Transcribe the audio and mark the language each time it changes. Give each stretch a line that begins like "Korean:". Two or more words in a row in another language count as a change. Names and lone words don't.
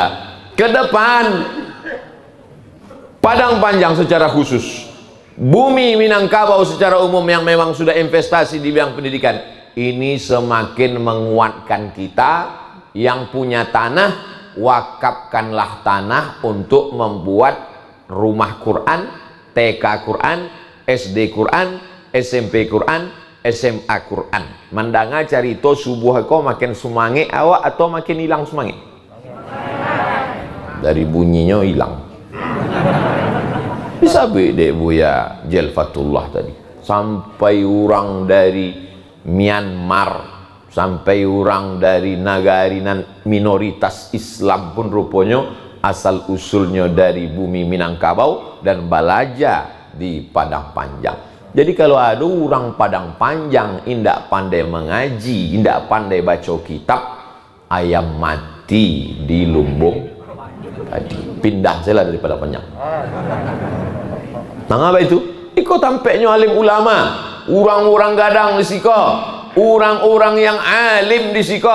Indonesian: Ke depan Padang Panjang secara khusus, bumi Minangkabau secara umum yang memang sudah investasi di bidang pendidikan, ini semakin menguatkan kita yang punya tanah, wakafkanlah tanah untuk membuat rumah Quran, TK Quran, SD Quran, SMP Quran, SMA Quran.
Minangkabau: Mandanga carito subuh ko makin semangat awak atau makin hilang semangat?
Indonesian: Dari bunyinya hilang. Bisa beda Buya Jelfatullah tadi. Sampai orang dari Myanmar, sampai orang dari negari minoritas Islam pun rupanya asal usulnya dari bumi Minangkabau dan balaja di Padang Panjang.
Minangkabau: Jadi kalau ada orang Padang Panjang indak pandai mengaji, indak pandai baca kitab, ayam mati di lumbung tadi.
Indonesian: Pindah saya dari Padang Panjang. Nah, apa itu?
Minangkabau: Iko tampaknya alim ulama, orang-orang gadang di siko, orang-orang yang alim di siko.